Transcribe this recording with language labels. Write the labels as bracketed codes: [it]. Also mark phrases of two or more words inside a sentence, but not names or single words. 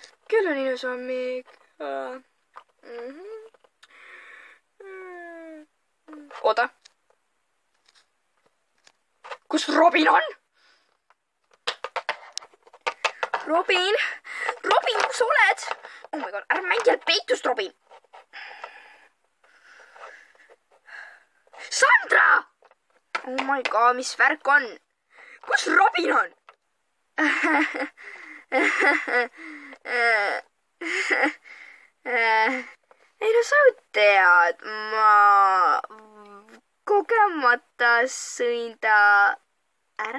[et] Küll on ilus hommik. Oota. Kus Robin on? Robin, kus sa oled? [en] Oh my god, [et] ära mängi jälle peitust, Robin. Sandra! [en] Oh my god, [et] mis värk on? Kus Robin on? Ei no sa ju tead, ma kogemata sõin ta ära.